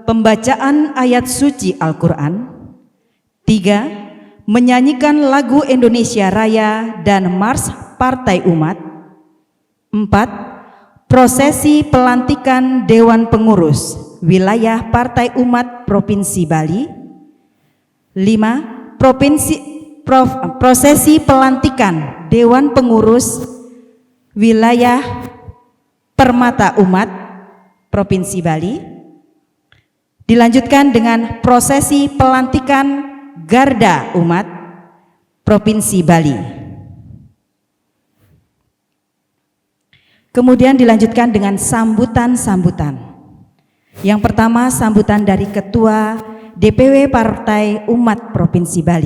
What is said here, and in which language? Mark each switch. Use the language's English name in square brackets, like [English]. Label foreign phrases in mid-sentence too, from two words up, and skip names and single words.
[Indonesian] Pembacaan ayat suci Al-Quran. 3. Menyanyikan lagu Indonesia Raya dan Mars Partai Umat. 4. Prosesi pelantikan Dewan Pengurus Wilayah Partai Umat Provinsi Bali. 5. Prosesi pelantikan Dewan Pengurus Wilayah Permata Umat Provinsi Bali. Dilanjutkan dengan prosesi pelantikan Garda Umat Provinsi Bali. Kemudian dilanjutkan dengan sambutan-sambutan. Yang pertama, sambutan dari Ketua DPW Partai Umat Provinsi Bali.